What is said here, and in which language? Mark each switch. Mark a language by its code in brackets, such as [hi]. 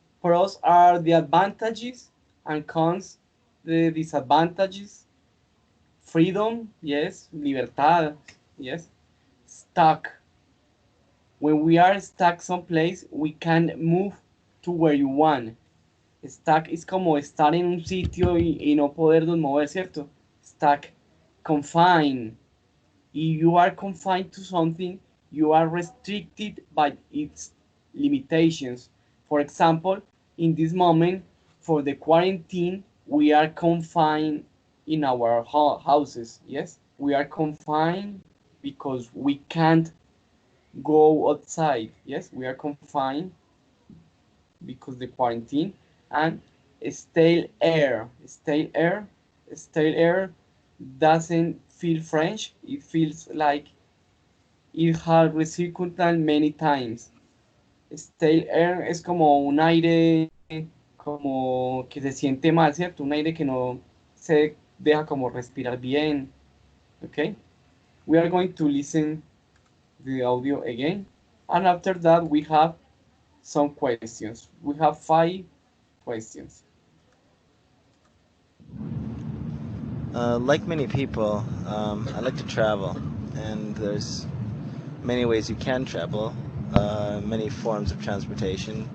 [en] Pros are the advantages and cons the disadvantages. Freedom, yes. Libertad, yes. Stuck. When we are stuck someplace, we can move to where you want. [es] Stuck es como estar en un sitio y no podernos mover, ¿cierto? [en] Stuck. Confined. If you are confined to something, you are restricted by its limitations. For example, in this moment, for the quarantine, we are confined in our houses. Yes, we are confined because we can't go outside. Yes, we are confined because the quarantine and stale air doesn't feel French. It feels like it has recirculated many times. [es] Stale air es como un aire como que se siente mal, ¿cierto? Un aire que no se deja como respirar bien. [en] Okay? We are going to listen the audio again. And after that, we have some questions. We have 5 questions. Like many people, I like to travel, and there's many ways you can travel, many forms of transportation.